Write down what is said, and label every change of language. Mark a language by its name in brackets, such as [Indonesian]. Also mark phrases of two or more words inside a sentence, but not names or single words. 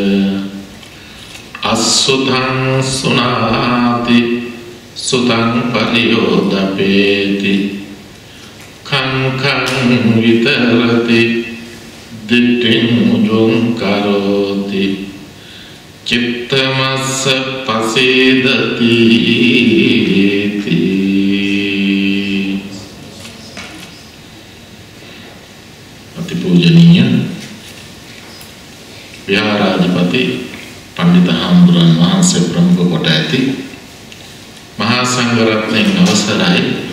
[Pali] අසුතං සුනාති සුතං පරියෝදපේති කං විතරති දිට්ඨිං මුජුං කරෝති චිත්තමස්ස පසීදති [Sinhala] අතිපූජනීය විහාරාධිපති පණ්ඩිත හාමුදුරන් වහන්සේ ප්‍රමුඛ කොට ඇති මහා සංඝ රත්නයන් අවසරයි